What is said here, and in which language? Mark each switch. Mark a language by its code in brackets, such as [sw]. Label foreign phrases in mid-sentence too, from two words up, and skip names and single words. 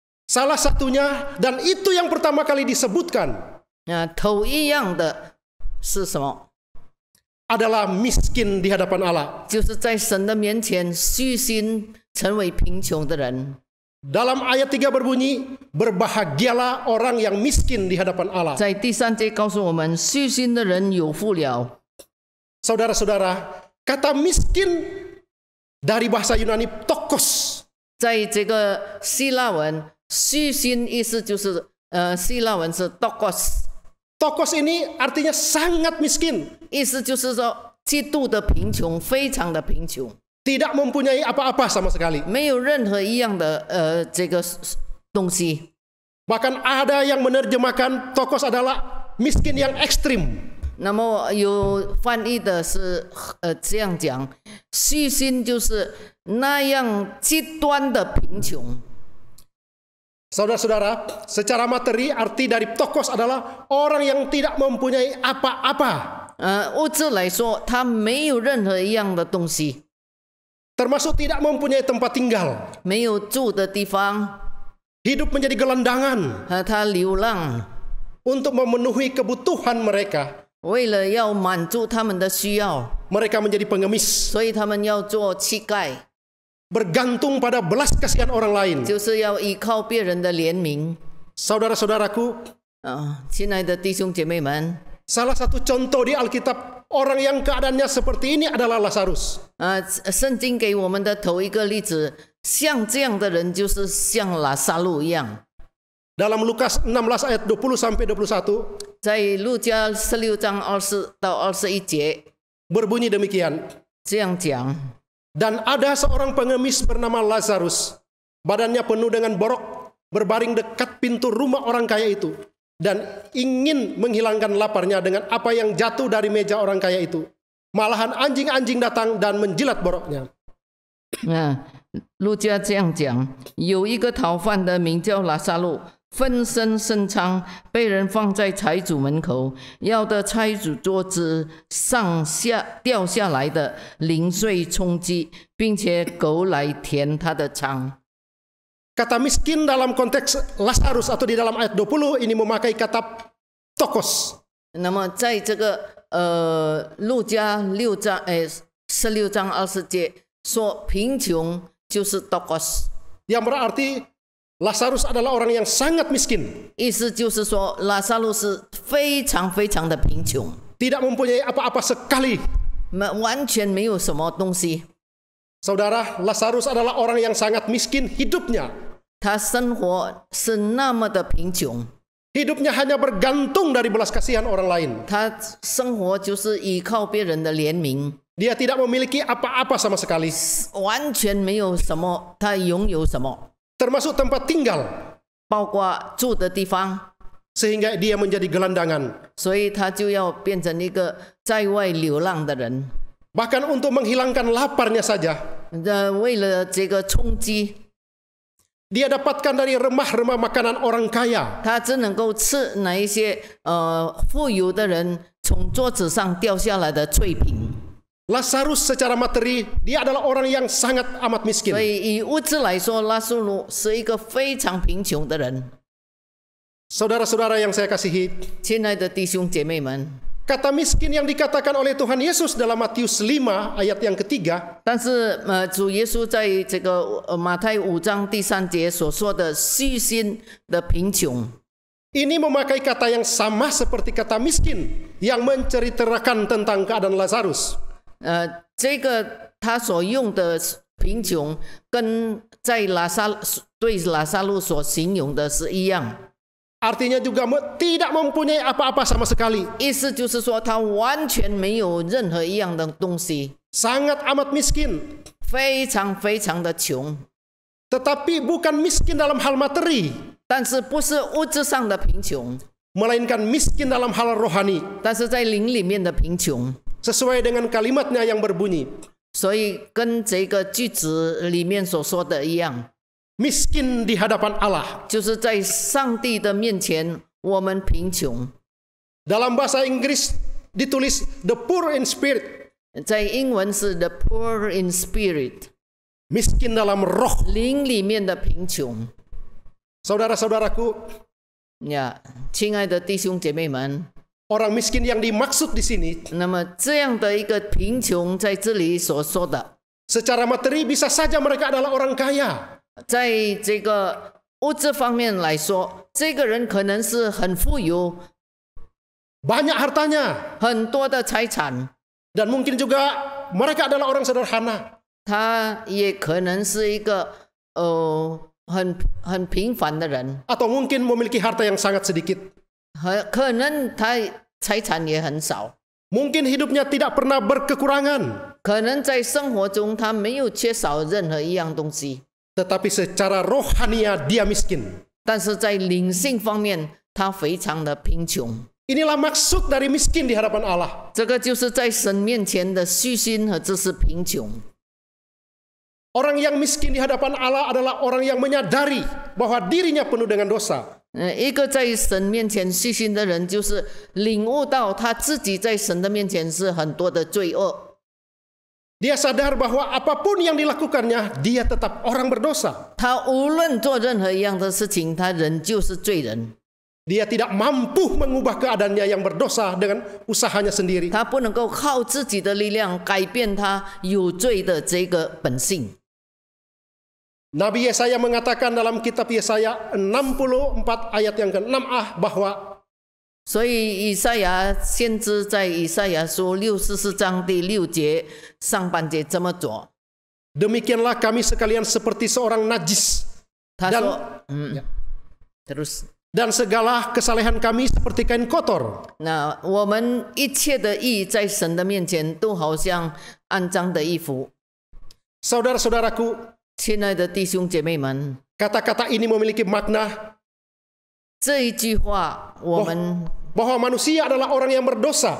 [id] Salah satunya, dan itu yang pertama kali disebutkan, [zh] 头一样的是什么？ [id] adalah miskin di hadapan Allah. [zh] 就是在神的面前虚心成为贫穷的人。 [id] Dalam ayat 3 berbunyi, berbahagialah orang yang miskin di hadapan Allah. [zh] 在第3节告诉我们，虚心的人有福了。 [id] Saudara-saudara, kata miskin dari bahasa Yunani tokos. [zh] 在这个希腊文，虚心意思就是希腊文是 tokos， [id] Tokos ini artinya sangat miskin. [zh] 意思就是说极度的贫穷，非常的贫穷， [id] Tidak mempunyai apa-apa sama sekali. [zh] 没有任何一样的这个东西。 [id] Bahkan ada yang menerjemahkan tokos adalah miskin yang ekstrim. [zh] 那么有翻译的是这样讲，虚心就是那样极端的贫穷。 [id] Saudara-saudara, secara materi arti dari tokos adalah orang yang tidak mempunyai apa-apa. [zh] 物质来说，他没有任何一样的东西， [id] Termasuk tidak mempunyai tempat tinggal. [zh] 没有住的地方， [id] Hidup menjadi gelandangan [zh] 他流浪， [id] untuk memenuhi kebutuhan mereka. [zh] 为了要满足他们的需要， [id] Mereka menjadi pengemis, [zh] 所以他们要做乞丐， [id] bergantung pada belas kasihan orang lain. [zh] 就是要依靠别人的怜悯。 [id] Saudara-saudaraku, [zh] 亲爱的弟兄姐妹们， [id] salah satu contoh di Alkitab orang yang keadaannya seperti ini adalah Lazarus. [zh] 圣经给我们的头一个例子，像这样的人就是像拉撒路一样。 [id] Dalam Lukas 16 ayat 20 sampai 21 [zh] 在路加16章20到21节 [id] berbunyi demikian. [zh] 这样讲， [id] Dan ada seorang pengemis bernama Lazarus, badannya penuh dengan borok, berbaring dekat pintu rumah orang kaya itu, dan ingin menghilangkan laparnya dengan apa yang jatuh dari meja orang kaya itu. Malahan anjing-anjing datang dan menjilat boroknya. [zh] 路加这样讲，有一个逃犯的名叫拉撒路，分身深仓，被人放在财主门口，要的财主桌子上下掉下来的零碎充饥，并且狗来填他的仓。 [id] Kata miskin dalam konteks Lazarus atau di dalam ayat 20 ini memakai kata tokos. [zh] 那么在这个路加16章20节说，贫穷就是 tokos， [id] Yang berarti Lazarus adalah orang yang sangat miskin. [zh] 意思就是说拉撒路是非常非常的贫穷， [id] Tidak mempunyai apa-apa sekali. [zh] 完全没有什么东西。 [id] Saudara, Lazarus adalah orang yang sangat miskin hidupnya. [zh] 他生活是那么的贫穷， [id] Hidupnya hanya bergantung dari belas kasihan orang lain. [zh] 他生活就是依靠别人的怜悯， [id] Dia tidak memiliki apa-apa sama sekali, [zh] 完全没有什么，他拥有什么， [id] termasuk tempat tinggal, [zh] 包括住的地方， [id] sehingga dia menjadi gelandangan. [zh] 所以他就要变成一个在外流浪的人。 [id] Bahkan untuk menghilangkan laparnya saja, [zh] 为了这个充饥， [id] dia dapatkan dari remah-remah makanan orang kaya. [zh] 他只能够吃那一些富有的人从桌子上掉下来的脆饼。 [id] Lazarus secara materi, dia adalah orang yang sangat amat [zh] 所 [id] miskin. [zh] 以以物质来说，拉苏鲁是一个非常贫穷的人。 [id] Saudara-saudara yang saya kasihi, [zh] 亲爱的弟兄姐妹们， [id] kata miskin yang dikatakan oleh Tuhan Yesus dalam Matius 5 ayat yang ketiga [zh] 但是主耶稣在这个马太5章第3节所说的虚心的贫穷， [id] ini memakai kata yang sama seperti kata miskin yang menceritakan tentang keadaan Lazarus. [zh] 这个他所用的贫穷跟在对拉撒路所形容的是一样， [id] Artinya juga tidak mempunyai apa-apa sama sekali. [zh] 意思就是说他完全没有任何一样的东西， [id] Sangat amat miskin. [zh] 非常非常的穷， [id] Tetapi bukan miskin dalam hal materi, [zh] 但是不是物质上的贫穷， [id] melainkan miskin dalam hal rohani. [zh] 但是在灵里面的贫穷。 [id] Sesuai dengan kalimatnya yang berbunyi, [zh] 所以跟这个句子里面所说的一样， [id] miskin di hadapan Allah. [zh] 就是在上帝的面前我们贫穷。 [id] Dalam bahasa Inggris ditulis [en] the poor in spirit, [zh] 在英文是 [en] the poor in spirit， [id] miskin dalam roh. [zh] 灵里面的贫穷。 [id] Saudara-saudaraku, [zh] 呀，亲爱的弟兄姐妹们， [id] orang miskin yang dimaksud di sini [zh] 那么这样的一个贫穷，在这里所说的， [id] secara materi bisa saja mereka adalah orang kaya. [zh] 在这个物质方面来说，这个人可能是很富有， [id] Banyak hartanya. [zh] 很多的财产， [id] Dan mungkin juga mereka adalah orang sederhana. [zh] 他也可能是一个很平凡的人， [id] Atau mungkin memiliki harta yang sangat sedikit. [zh] 可能他财产也很少， [id] Mungkin hidupnya tidak pernah berkekurangan. [zh] 可能在生活中他没有缺少任何一样东西， [id] Tetapi secara rohania dia miskin. [zh] 但是在灵性方面他非常的贫穷。 [id] Inilah maksud dari miskin di hadapan Allah. [zh] 这个就是在神面前的虚心和这是贫穷。 [id] Orang yang miskin di hadapan Allah adalah orang yang menyadari bahwa dirinya penuh dengan dosa. [zh] 一个在神面前虚心的人，就是领悟到他自己在神的面前是很多的罪恶。 [id] Dia sadar bahwa apapun yang dilakukannya, dia tetap orang berdosa. [zh] 他无论做任何一样的事情，他仍旧是罪人。 [id] Dia tidak mampu mengubah keadaannya yang berdosa dengan usahanya sendiri. [zh] 他不能够靠自己的力量改变他有罪的这个本性。 [id] Nabi Yesaya mengatakan dalam kitab Yesaya 64 ayat yang ke-6a bahwa [zh] 所以以赛亚先知在以赛亚书64章第6节上半节这么做， [id] demikianlah kami sekalian seperti seorang najis [zh] 他 [id] dan [zh] 说，terus [id] dan segala kesalehan kami seperti kain kotor. [zh] 那我们一切的义在神的面前都好像肮脏的衣服。 [id] Saudara-saudaraku, [zh] 亲爱的弟兄姐妹们， [id] kata-kata ini memiliki makna [zh] 这一句话我们 [id] bahwa manusia adalah orang yang berdosa.